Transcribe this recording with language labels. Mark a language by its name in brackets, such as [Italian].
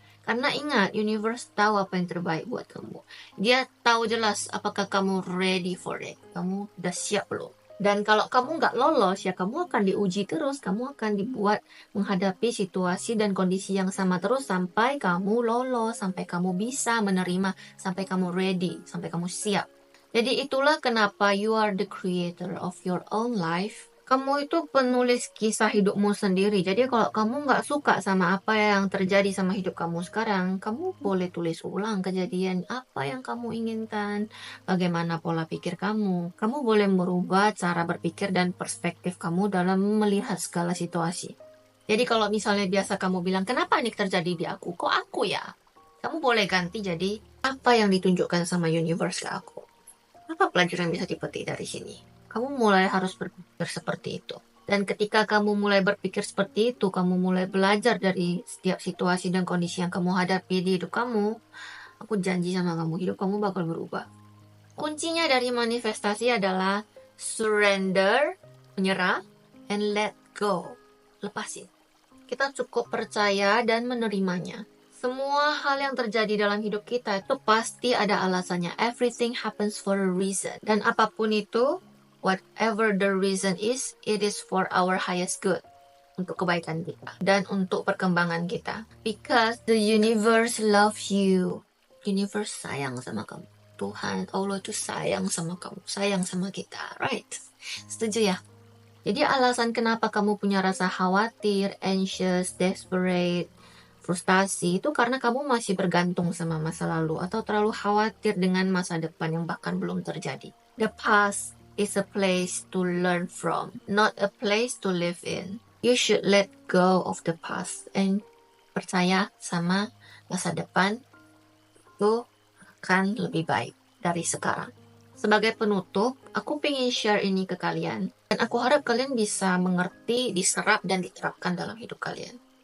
[Indonesian] Karena ingat, universe tahu apa yang terbaik buat kamu. Dia tahu jelas apakah kamu [English] ready for it. [Indonesian] Kamu udah siap belum? Dan kalau kamu nggak lolos, ya kamu akan diuji terus. Kamu akan dibuat menghadapi situasi dan kondisi yang sama terus sampai kamu lolos, sampai kamu bisa menerima, sampai kamu ready, sampai kamu siap. Jadi itulah kenapa [English] you are the creator of your own life. [Indonesian] Kamu itu penulis kisah hidupmu sendiri. Jadi kalau kamu nggak suka sama apa yang terjadi sama hidup kamu sekarang, kamu boleh tulis ulang kejadian apa yang kamu inginkan, bagaimana pola pikir kamu. Kamu boleh merubah cara berpikir dan perspektif kamu dalam melihat segala situasi. Jadi kalau misalnya biasa kamu bilang, kenapa ini terjadi di aku? Kok aku ya? Kamu boleh ganti jadi, apa yang ditunjukkan sama universe ke aku? Apa pelajaran yang bisa dipetik dari sini? Kamu mulai harus berpikir seperti itu. Dan ketika kamu mulai berpikir seperti itu, kamu mulai belajar dari setiap situasi dan kondisi yang kamu hadapi di hidup kamu, aku janji sama kamu, hidup kamu bakal berubah. Kuncinya dari manifestasi adalah surrender, menyerah, [English] and let go, [Indonesian] lepasin. Kita cukup percaya dan menerimanya. Semua hal yang terjadi dalam hidup kita itu pasti ada alasannya. [English] Everything happens for a reason. [Indonesian] Dan apapun itu, [English] whatever the reason is, it is for our highest good. [Indonesian] untuk kebaikan kita dan untuk perkembangan kita. [English] Because the universe loves you. [Indonesian] Universe sayang sama kamu. Tuhan, Allah tuh sayang sama kamu, sayang sama kita, right? Setuju ya? Jadi alasan kenapa kamu punya rasa khawatir, anxious, desperate, frustasi itu karena kamu masih bergantung sama masa lalu atau terlalu khawatir dengan masa depan yang bahkan belum terjadi. [English] The past is a place to learn from, not a place to live in. You should let go of the past and [Indonesian] percaya sama masa depan itu akan lebih baik dari sekarang. Sebagai penutup, aku pengen share ini ke kalian. Dan aku harap kalian bisa mengerti, diserap, dan diterapkan dalam hidup kalian.